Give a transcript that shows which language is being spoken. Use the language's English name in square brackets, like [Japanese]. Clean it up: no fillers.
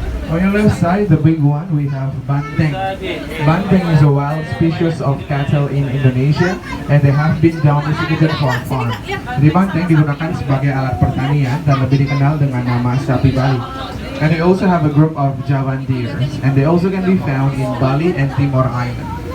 [English] On your left side, the big one, we have banteng. Banteng is a wild species of cattle in Indonesia and they have been domesticated for farm. [Indonesian] Jadi banteng digunakan sebagai alat pertanian dan lebih dikenal dengan nama sapi Bali. [English] And they also have a group of Javan deers and they also can be found in Bali and Timor Island.